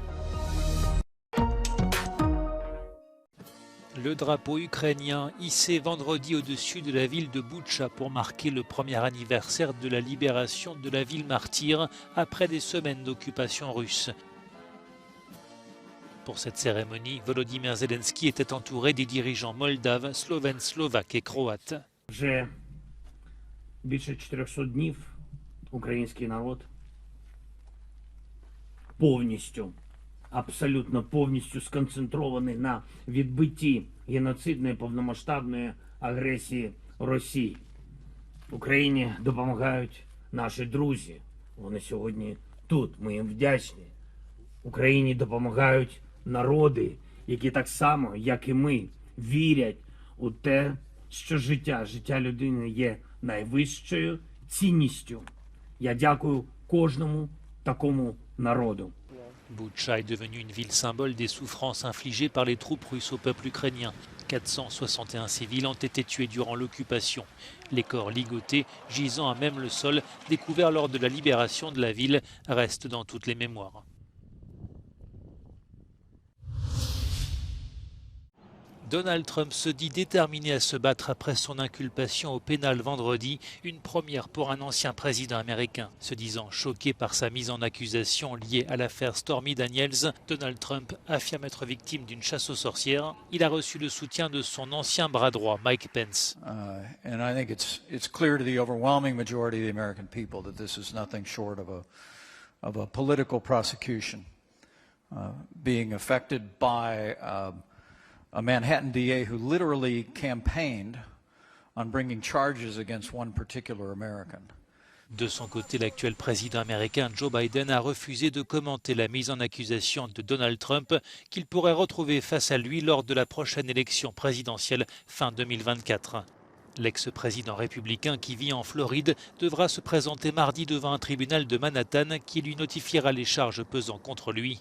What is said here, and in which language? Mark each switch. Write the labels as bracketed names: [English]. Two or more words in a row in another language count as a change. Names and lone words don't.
[French] Le drapeau ukrainien hissé vendredi au-dessus de la ville de Boutcha pour marquer le premier anniversaire de la libération de la ville martyre après des semaines d'occupation russe. Pour cette cérémonie, Volodymyr Zelensky était entouré des dirigeants moldaves, slovènes, slovaques et croates. [Ukrainian] Вже більше 400 днів український народ повністю, абсолютно повністю сконцентрований на відбитті геноцидної повномасштабної агресії Росії. Україні допомагають наші друзі. Вони сьогодні тут, ми їм вдячні. Україні допомагають народи, які так само, як і ми, вірять у те, що життя людини є найвищою цінністю. Я дякую кожному такому народу. [French] Boutcha est devenue une ville symbole des souffrances infligées par les troupes russes au peuple ukrainien. 461 civils ont été tués durant l'occupation. Les corps ligotés, gisant à même le sol, découverts lors de la libération de la ville, restent dans toutes les mémoires. Donald Trump se dit déterminé à se battre après son inculpation au pénal vendredi, une première pour un ancien président américain. Se disant choqué par sa mise en accusation liée à l'affaire Stormy Daniels, Donald Trump affirme être victime d'une chasse aux sorcières. Il a reçu le soutien de son ancien bras droit, Mike Pence. [English] And I think it's clear to the overwhelming majority of the American people that this is nothing short of a political prosecution being affected by a Manhattan DA who literally campaigned on bringing charges against one particular American. [French] De son côté, l'actuel président américain Joe Biden a refusé de commenter la mise en accusation de Donald Trump qu'il pourrait retrouver face à lui lors de la prochaine élection présidentielle fin 2024. L'ex-président républicain qui vit en Floride devra se présenter mardi devant un tribunal de Manhattan qui lui notifiera les charges pesant contre lui.